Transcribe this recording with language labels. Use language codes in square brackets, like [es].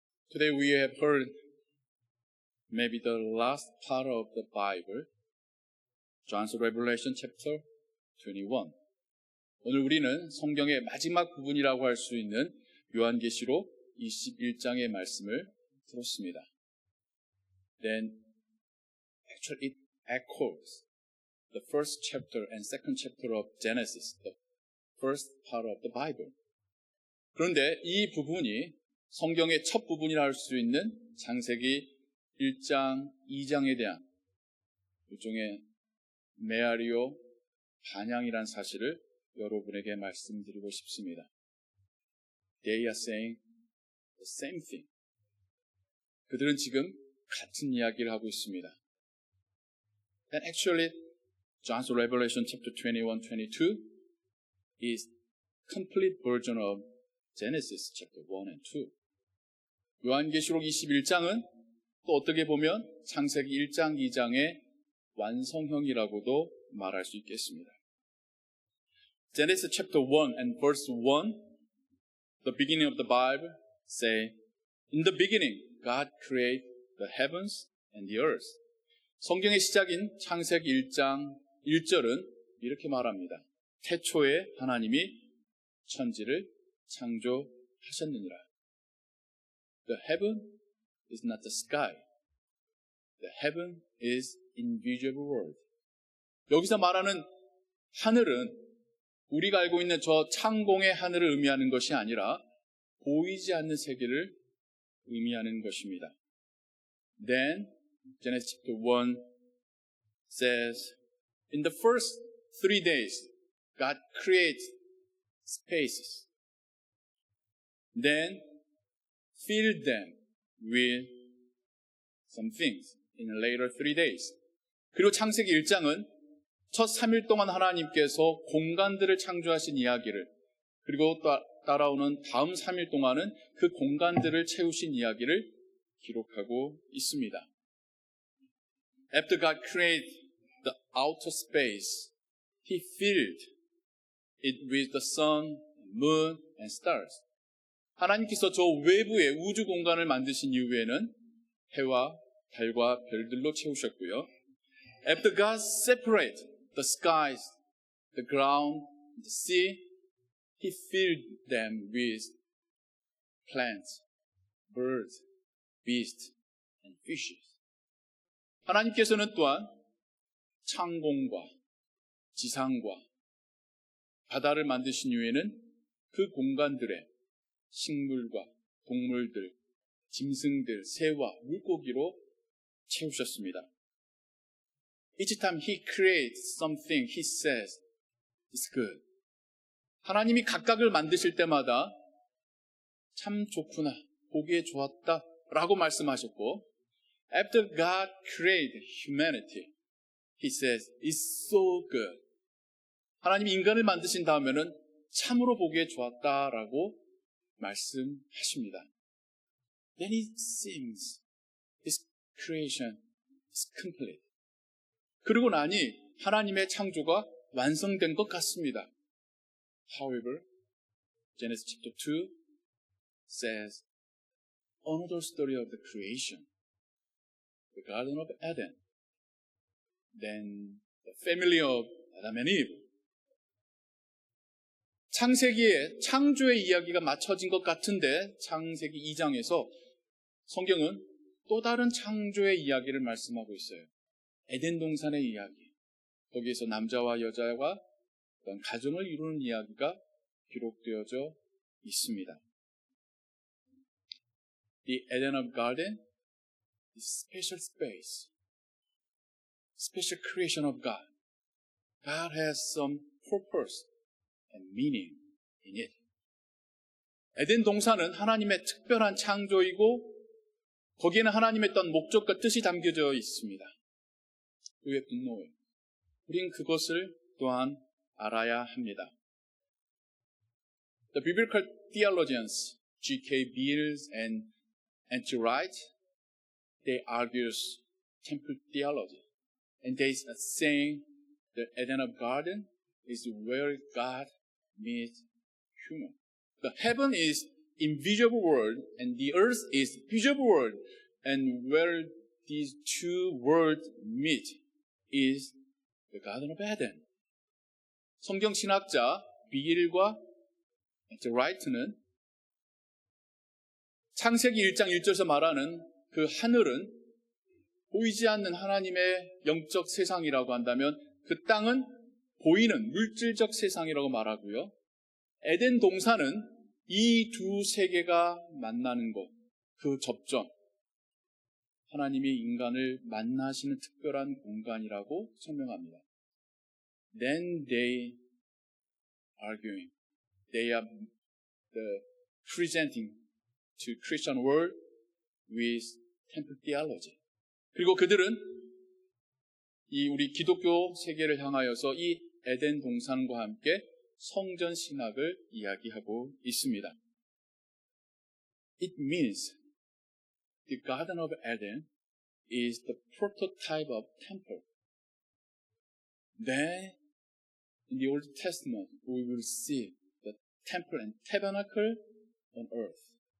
[en] Today we have heard maybe the last part of the Bible, John's Revelation chapter 21. [ko] 오늘 우리는 성경의 마지막 부분이라고 할 수 있는 요한계시록 21장의 말씀을 들었습니다. [en] Then actually it echoes the first chapter and second chapter of Genesis, the first part of the Bible. [ko] 그런데 이 부분이 성경의 첫 부분이라 할 수 있는 창세기 1장, 2장에 대한 일종의 메아리오 반향이란 사실을 여러분에게 말씀드리고 싶습니다. [en] They are saying the same thing. [ko] 그들은 지금 같은 이야기를 하고 있습니다. [en] And actually, John's Revelation chapter 21, 22 is complete version of Genesis chapter 1 and 2. [ko] 요한계시록 21장은 또 어떻게 보면 창세기 1장, 2장의 완성형이라고도 말할 수 있겠습니다. [en] Genesis chapter 1 and verse 1, the beginning of the Bible, say, In the beginning, God created the heavens and the earth. [ko] 성경의 시작인 창세기 1장 1절은 이렇게 말합니다. 태초에 하나님이 천지를 창조하셨느니라. [en] The heaven is not the sky. The heaven is invisible world. [ko] 여기서 말하는 하늘은 우리가 알고 있는 저 창공의 하늘을 의미하는 것이 아니라 보이지 않는 세계를 의미하는 것입니다. [en] Then Genesis chapter 1 says, In the first 3 days, God created spaces. Then filled them with some things in the later 3 days. [ko] 그리고 창세기 1장은 첫 3일 동안 하나님께서 공간들을 창조하신 이야기를, 그리고 따라오는 다음 3일 동안은 그 공간들을 채우신 이야기를 기록하고 있습니다. [en] After God created the outer space, He filled it with the sun, moon, and stars. [ko] 하나님께서 저 외부의 우주 공간을 만드신 이후에는 해와 달과 별들로 채우셨고요. [en] After God separated the skies, the ground, the sea, He filled them with plants, birds, beasts, and fishes. [ko] 하나님께서는 또한 창공과 지상과 바다를 만드신 이후에는 그 공간들에 식물과 동물들, 짐승들, 새와 물고기로 채우셨습니다. [en] Each time He creates something, He says, it's good. [ko] 하나님이 각각을 만드실 때마다 참 좋구나, 보기에 좋았다 라고 말씀하셨고, [en] After God created humanity, He says, it's so good. [ko] 하나님이 인간을 만드신 다음에는 참으로 보기에 좋았다라고 말씀하십니다. [en] Then it seems His creation is complete. [ko] 그러고 나니 하나님의 창조가 완성된 것 같습니다. [en] However, Genesis chapter 2 says another story of the creation, the Garden of Eden, then the family of Adam and Eve. [ko] 창세기에 창조의 이야기가 맞춰진 것 같은데 창세기 2장에서 성경은 또 다른 창조의 이야기를 말씀하고 있어요. 에덴 동산의 이야기. 거기에서 남자와 여자가 어떤 가정을 이루는 이야기가 기록되어져 있습니다. [en] The Eden of Garden is special space, special creation of God. God has some purpose and meaning in it. [ko] 에덴 동산은 하나님의 특별한 창조이고 거기에는 하나님의 어떤 목적과 뜻이 담겨져 있습니다. [en] We have to know it. [ko] 우린 그것을 또한 알아야 합니다. [en] The biblical theologians G.K. Beers and N.T. Wright, they argue temple theology, and they are saying the Eden of Garden is where God meets human. The heaven is invisible world and the earth is visible world. And where these two worlds meet is the Garden of Eden. [ko] 성경 신학자 빌과 라이트는 창세기 1장 1절에서 말하는 그 하늘은 보이지 않는 하나님의 영적 세상이라고 한다면 그 땅은 보이는 물질적 세상이라고 말하고요. 에덴 동산은 이 두 세계가 만나는 곳, 그 접점, 하나님이 인간을 만나시는 특별한 공간이라고 설명합니다. [en] Then they arguing, they are presenting to Christian world with temple theology. [ko] 그리고 그들은 이 우리 기독교 세계를 향하여서 이 에덴 동산과 함께 성전 신학을 이야기하고 있습니다. [en] It means the Garden of Eden is the prototype of temple. Then in the Old Testament we will see the temple and tabernacle on earth.